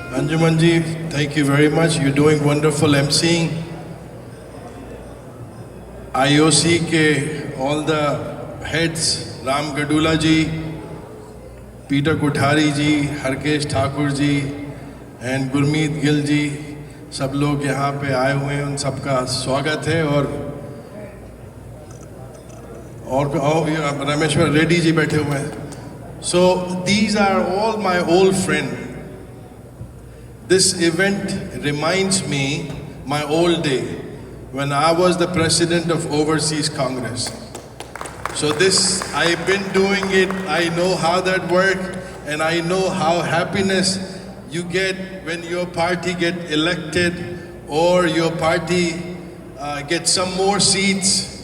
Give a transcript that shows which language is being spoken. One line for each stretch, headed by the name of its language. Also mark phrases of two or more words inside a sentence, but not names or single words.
English: Anjuman ji, thank you very much. You're doing wonderful emceeing. IOC ke all the heads, Ram Gadula ji, Peter Kothari ji, Harkesh Thakur ji, and Gurmeet Gill ji,
Hindi: सब लोग यहाँ पे आए हुए हैं, उन सबका स्वागत है। और रामेश्वर रेड्डी जी बैठे हुए हैं।
English: So these are all my old friends. This event reminds me my old day when I was the president of Overseas Congress. So this, I've been doing it, I know how that works, and I know how happiness you get when your party get elected or your party gets some more seats.